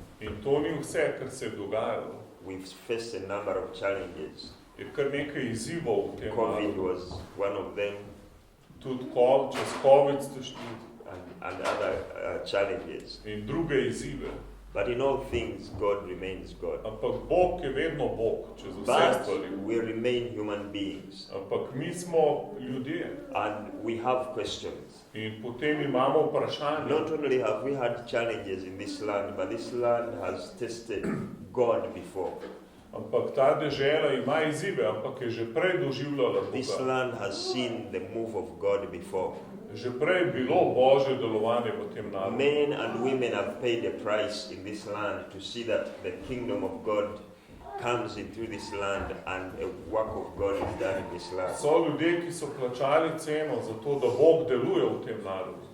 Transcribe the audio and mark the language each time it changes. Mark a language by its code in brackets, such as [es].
[sl] In to ni vse, kar se je dogajalo. [en] We've faced a number of challenges. [sl] Je kar nekaj izzivov v tem [en] COVID [sl] narodu. [en] was one of them, [sl] Tudi čez COVID ste šli [en] and other challenges. [sl] in druge izzive. [en] But in all things, God remains God. [sl] Ampak Bog je vedno Bog, čez vse [en] But [sl] stvari. [en] we remain human beings. [sl] Ampak mi smo ljudje [en] And we have questions. [sl] In potem imamo vprašanje. [en] Not only have we had challenges in this land, but this land has tested God before. [sl] Ampak ta dežela ima izzive, ampak je že prej doživljala [en] This [sl] Boga. [en] land has seen the move of God before. [sl] Že prej je bilo Božje delovanje v tem narodu. [en] Men and women have paid a price in this land to see that the kingdom of God comes into this land and a work of God is done in this land. [sl] So ljudje, ki so plačali ceno za to, da Bog deluje v tem narodu.